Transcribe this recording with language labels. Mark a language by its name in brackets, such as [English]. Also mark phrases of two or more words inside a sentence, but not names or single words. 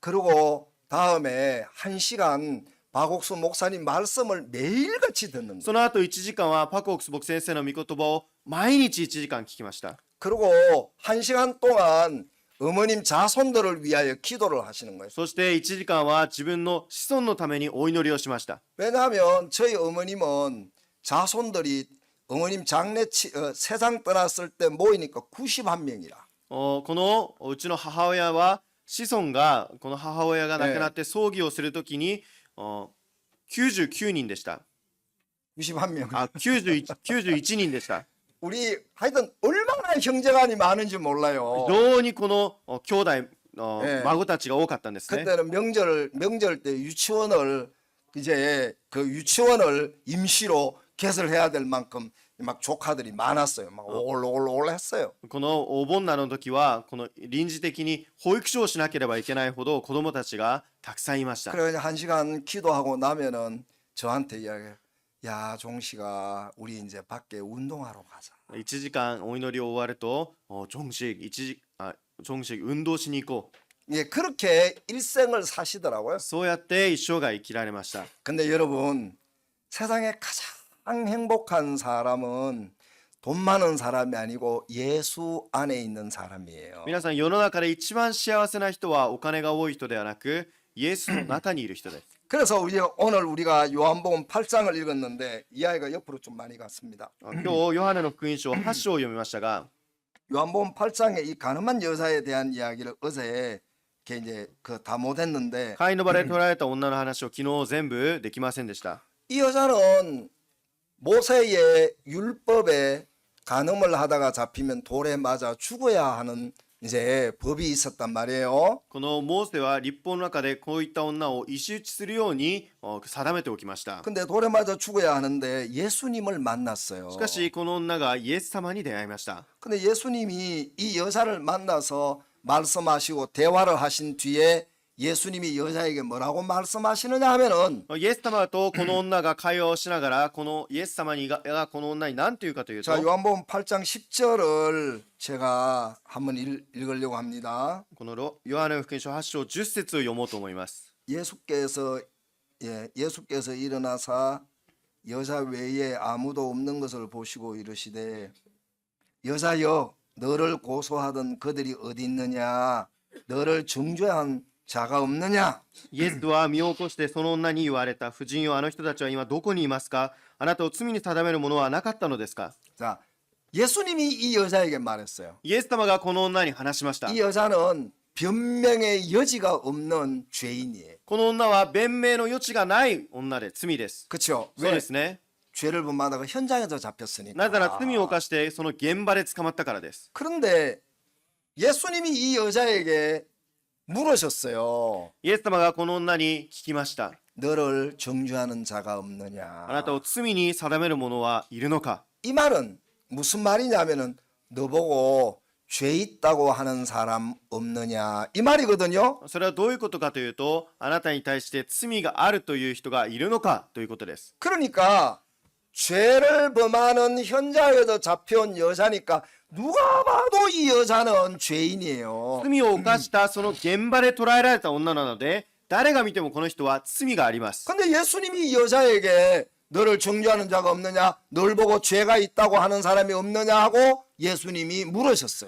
[Korean] 그리고 다음에 1시간 박옥수 목사님 말씀을 매일같이 듣는 거예요. [Japanese] その後1時間はパク・オクス牧先生の御言葉を毎日1時間聞きました。 [Korean] 그리고 1시간 동안 어머님 자손들을 위하여 기도를 하시는 거예요. [Japanese] そして1時間は自分の子孫のためにお祈りをしました。 [Korean] 왜냐하면 저희 어머님은 자손들이 어머님 세상 떠났을 때 모이니까 91명이라. [Japanese] このうちの母親は子孫がこの母親が亡くなって葬儀をするときに99人でした。 [Korean] 91명. [Japanese] 91人でした。 [Korean] 우리 하여튼 얼마나 형제간이 많은지 몰라요. [Japanese] 非常にこの兄弟ええ孫たちが多かったんですね。 [Korean] 그때는 명절 때 유치원을 이제 그 유치원을 임시로 개설해야 될 만큼 막 조카들이 많았어요. 막 올올 했어요. [Japanese] このお盆などの時はこの臨時的に保育所をしなければいけないほど子供たちがたくさんいました。 [Korean] 그래 1시간 기도하고 나면은 저한테 이야기해요. 야 종식아 우리 이제 밖에 운동하러 가자. [Japanese] 1 時間お祈りを終わると정식運動しに行こう。 [Korean] 예, 그렇게 일생을 사시더라고요. [Japanese] そうやって一生涯生きられました。 [Korean] 근데 여러분 세상에 가장 행복한 사람은 돈 많은 사람이 아니고 예수 안에 있는 사람이에요. [Japanese] 皆さん世の中で一番幸せな人はお金が多い人ではなくイエスの中にいる人です。 [Korean] 그래서 오늘 우리가 요한복음 8장을 읽었는데 이야기가 옆으로 좀 많이 갔습니다. [Japanese] 今日ヨハネの福音書8章を読みましたが [Korean] 요한복음 8장에 이 가늠한 여자에 대한 이야기를 어제 이제 다 못했는데 [Japanese] 飼いの場で捕らえた女の話を昨日全部できませんでした。 [Korean] 이 여자는 모세의 율법에 간음을 하다가 잡히면 돌에 맞아 죽어야 하는 이제 법이 있었단 말이에요. [Japanese] このモーセは立法の中でこういった女を石打ちするように定めておきました。 [Korean] 근데 돌에 맞아 죽어야 하는데 예수님을 만났어요. [Japanese] しかしこの女がイエス様に出会いました。 [Korean] 근데 예수님이 이 여자를 만나서 말씀하시고 대화를 하신 뒤에 예수님이 여자에게 뭐라고 말씀하시느냐 하면은 [Japanese] イエス様とこの女が会話をしながらこのイエス様がこの女に何というかというと [Korean] 자 요한복음 8장 10절을 제가 한번 읽으려고 합니다. [Japanese] このヨハネの福音書8章10節を読もうと思います。 [Korean] 예수께서 일어나사 여자 외에 아무도 없는 것을 보시고 이르시되 여자여 너를 고소하던 그들이 어디 있느냐 너를 정죄한 자가 없느냐 [Japanese] イエスは身を起こしてその女に言われた。婦人よあの人たちは今どこにいますか。あなたを罪に定めるものはなかったのですか。 [Korean] 자 예수님이 이 여자에게 말했어요. [Japanese] イエス様がこの女に話しました。 [Korean] 이 여자는 변명의 여지가 없는 죄인이에요. [Japanese] この女は弁明の余地がない女で罪です。 [Korean] 그렇죠? [Japanese] そうですね。 [Korean] 죄를 범하다가 현장에서 잡혔으니까. [Japanese] なぜなら罪を犯してその現場で捕まったからです。 [Korean] 그런데 예수님이 이 여자에게 물으셨어요. [Japanese] イエス様がこの女に聞きました。 [Korean] 너를 정죄하는 자가 [Japanese] あ [Korean] 없느냐. [Japanese] なたを罪に定める者はいるのか。 [Korean] 이 말은 무슨 말이냐면은 너보고 죄 있다고 하는 사람 없느냐 이 말이거든요. [Japanese] それはどういうことかというと、あなたに対して罪があるという人がいるのかということです。 [Korean] 그러니까 죄를 범하는 현장에서 잡혀온 여자니까 누가 봐도 이 여자는 죄인이에요. [Japanese] 罪を犯したその現場で捕らえられた女なので、誰が見てもこの人は罪があります。 [Korean] 근데 예수님이 이 여자에게 너를 정죄하는 자가 없느냐 널 보고 죄가 있다고 하는 사람이 없느냐 하고 예수님이 물으셨어요.